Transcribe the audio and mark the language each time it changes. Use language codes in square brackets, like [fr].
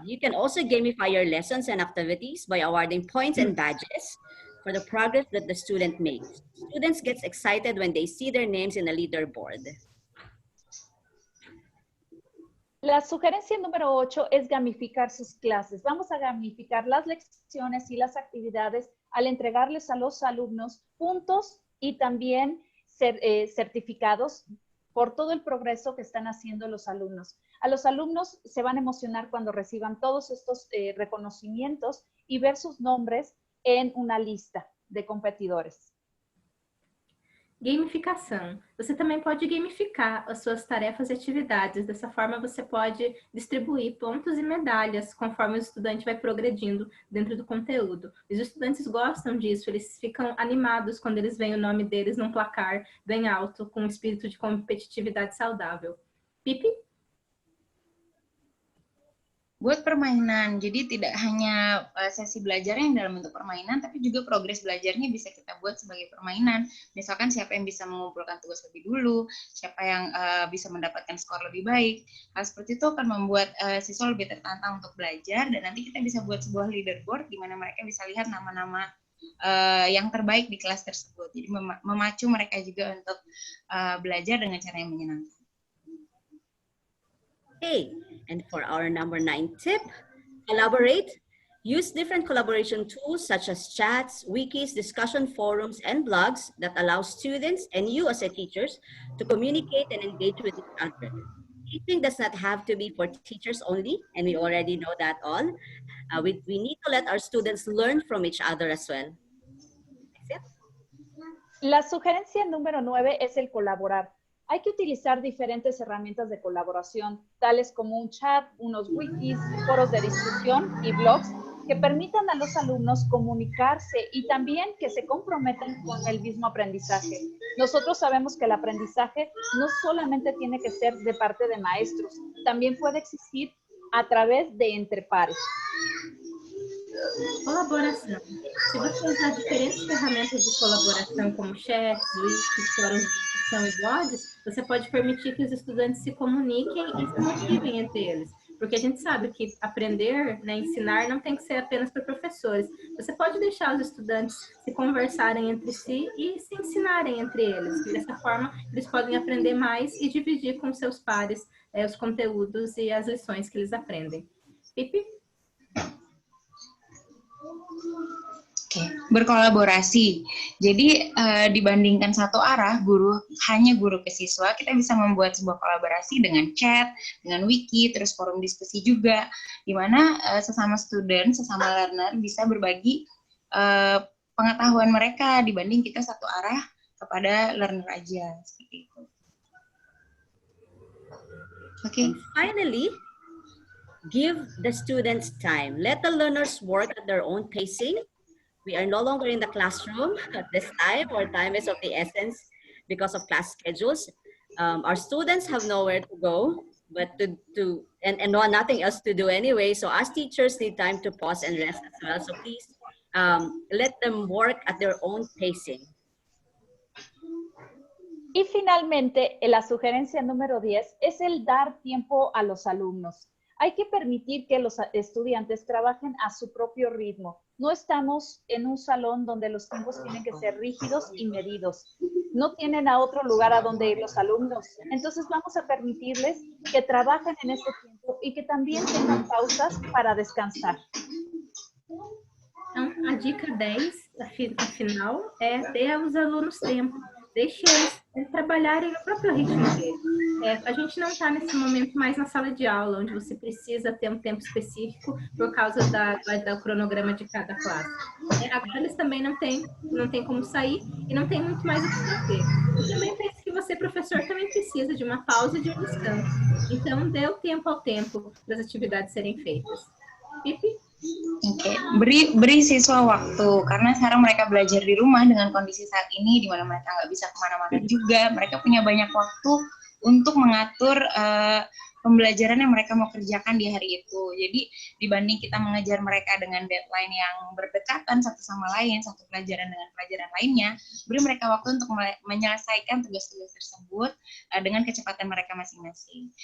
[en] You can also gamify your lessons and activities by awarding points and badges for the progress that the student makes. Students get excited when they see their names in a leaderboard. [es] La sugerencia número 8 es gamificar sus clases. Vamos a gamificar las lecciones y las actividades al entregarles a los alumnos puntos y también certificados por todo el progreso que están haciendo los alumnos. A los alumnos se van a emocionar cuando reciban todos estos reconocimientos y ver sus nombres en una lista de competidores. [pt] Gamificação. Você também pode gamificar as suas tarefas e atividades. Dessa forma, você pode distribuir pontos e medalhas conforme o estudante vai progredindo dentro do conteúdo. Os estudantes gostam disso, eles ficam animados quando eles veem o nome deles num placar bem alto, com um espírito de competitividade saudável. Pipi? [id] Buat permainan, jadi tidak hanya sesi belajarnya yang dalam bentuk permainan, tapi juga progres belajarnya bisa kita buat sebagai permainan. Misalkan siapa yang bisa mengumpulkan tugas lebih dulu, siapa yang bisa mendapatkan skor lebih baik. Hal seperti itu akan membuat siswa lebih tertantang untuk belajar, dan nanti kita bisa buat sebuah leaderboard di mana mereka bisa lihat nama-nama yang terbaik di kelas tersebut. Jadi memacu mereka juga untuk belajar dengan cara yang menyenangkan. [en] Okay, and for our number 9 tip, collaborate. Use different collaboration tools such as chats, wikis, discussion forums, and blogs that allow students and you as a teachers to communicate and engage with each other. Teaching does not have to be for teachers only, and we already know that all. We need to let our students learn from each other as well. [es] La sugerencia número 9 es el colaborar. Hay que utilizar diferentes herramientas de colaboración, tales como un chat, unos wikis, foros de discusión y blogs que permitan a los alumnos comunicarse y también que se comprometan con el mismo aprendizaje. Nosotros sabemos que el aprendizaje no solamente tiene que ser de parte de maestros, también puede existir a través de entre pares. [pt] Colaboração. Se você usar diferentes ferramentas de colaboração, como chats, wikis, fóruns de discussão e blogs, você pode permitir que os estudantes se comuniquem e se motivem entre eles. Porque a gente sabe que aprender, né, ensinar, não tem que ser apenas para professores. Você pode deixar os estudantes se conversarem entre si e se ensinarem entre eles. Dessa forma, eles podem aprender mais e dividir com seus pares os conteúdos e as lições que eles aprendem. Pipi? [id] Oke, berkolaborasi. Jadi dibandingkan satu arah, hanya guru ke siswa, kita bisa membuat sebuah kolaborasi dengan chat, dengan wiki, terus forum diskusi juga, di mana sesama student, sesama learner bisa berbagi pengetahuan mereka dibanding kita satu arah kepada learner aja, seperti itu. Oke. [en] Finally, give the students time. Let the learners work at their own pacing. We are no longer in the classroom at this time. Our time is of the essence because of class schedules. Our students have nowhere to go, but and nothing else to do anyway. So as teachers need time to pause and rest as well. So please let them work at their own pacing. [es] Y finalmente, la sugerencia número 10 es el dar tiempo a los alumnos. Hay que permitir que los estudiantes trabajen a su propio ritmo. No estamos en un salón donde los tiempos tienen que ser rígidos y medidos. No tienen a otro lugar a donde ir los alumnos. Entonces vamos a permitirles que trabajen en ese tiempo y que también tengan pausas para descansar. [pt] Então, a dica 10, afinal, é ter aos alunos tempo. Deixe eles trabalharem no próprio ritmo deles. A gente não está nesse momento mais na sala de aula, onde você precisa ter um tempo específico por causa do cronograma de cada classe. Agora eles também não tem como sair e não tem muito mais o que fazer. Eu também penso que você, professor, também precisa de uma pausa e de um descanso. Então, dê o tempo ao tempo das atividades serem feitas. Pipi? [id] Oke, beri siswa waktu karena sekarang mereka belajar di rumah dengan kondisi saat ini di mana mereka nggak bisa kemana-mana juga. Mereka punya banyak waktu untuk mengatur pembelajaran yang mereka mau kerjakan di hari itu. Jadi dibanding kita mengejar mereka dengan deadline yang berdekatan satu sama lain, satu pelajaran dengan pelajaran lainnya, beri mereka waktu untuk menyelesaikan tugas-tugas tersebut dengan kecepatan mereka masing-masing.